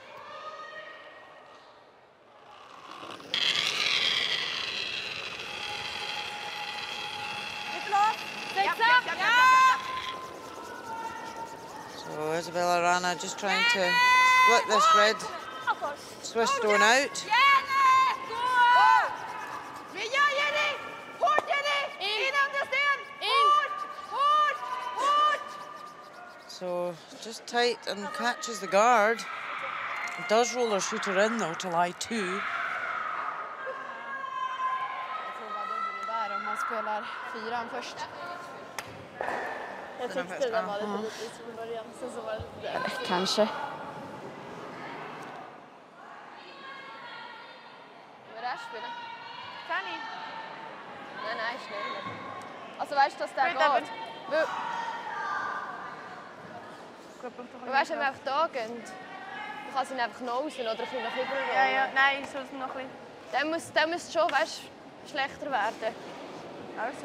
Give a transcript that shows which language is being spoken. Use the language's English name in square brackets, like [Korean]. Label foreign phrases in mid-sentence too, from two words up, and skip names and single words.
[English] So Isabella Rana just trying to split this red Swiss stone out. So just tight and catches the guard. Does roll her shooter in though to lie 2. [Swedish] Jag tror bara dubbel där om man spelar 4 först. Jag tyckte den var lite lite från början, sen så var det lite där. Kanske. Vad är det spelet? Fanny. Nej, [German] schnell. Also weißt du, dass der geht? Weißt du, wenn wir einfach da gehen, dann kann sie ihn einfach noch raus oder ein bisschen nach hinten rollen. Ja, nein, ich soll es noch ein bisschen. Dann muss es schon, weißt, schlechter werden. Also.